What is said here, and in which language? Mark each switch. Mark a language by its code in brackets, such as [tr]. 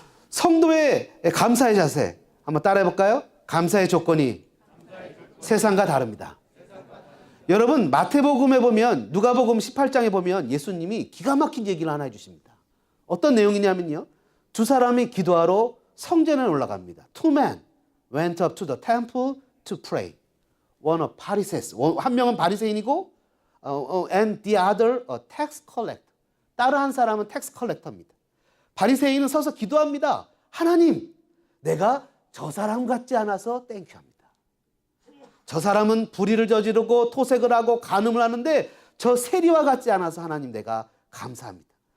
[ko] 성도의 감사의 자세 한번 따라해 볼까요? 감사의 조건이 세상과 다릅니다. 여러분, 마태복음에 보면, 누가복음 18장에 보면 예수님이 기가 막힌 얘기를 하나 해주십니다. 어떤 내용이냐면요, 두 사람이 기도하러 성전에 올라갑니다. [en] Two men went up to the temple to pray. One a Pharisees, 한 명은 바리새인이고, and the other a tax collector. [ko] 다른 한 사람은 tax collector입니다. 바리새인은 서서 기도합니다. 하나님, 내가 저 사람 같지 않아서 땡큐합니다. 저 사람은 불의를 저지르고 토색을 하고 간음을 하는데 저 세리와 같지 않아서 하나님 내가 감사합니다.